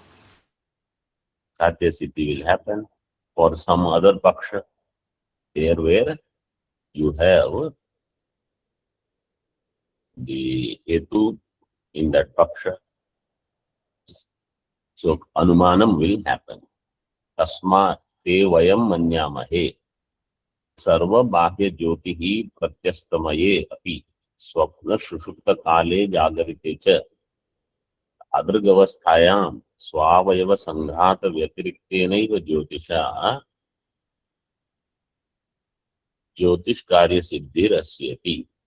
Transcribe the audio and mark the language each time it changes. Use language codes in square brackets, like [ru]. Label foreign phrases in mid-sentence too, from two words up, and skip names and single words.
[en] Satya Siddhi will happen for some other Paksha, there where you have the Hetu in that Paksha. So Anumanam will happen. [sa] तस्मा ते वयं मन्यामहे. सर्व बाह्य ज्योतिः प्रत्यस्तमये अपि. स्वप्न सुषुप्त काले जागरिते च. अदृगवस्थायां स्वावयव सङ्घात व्यतिरिक्तेनैव ज्योतिषा ज्योतिष् कार्य सिद्धिर् अस्यति.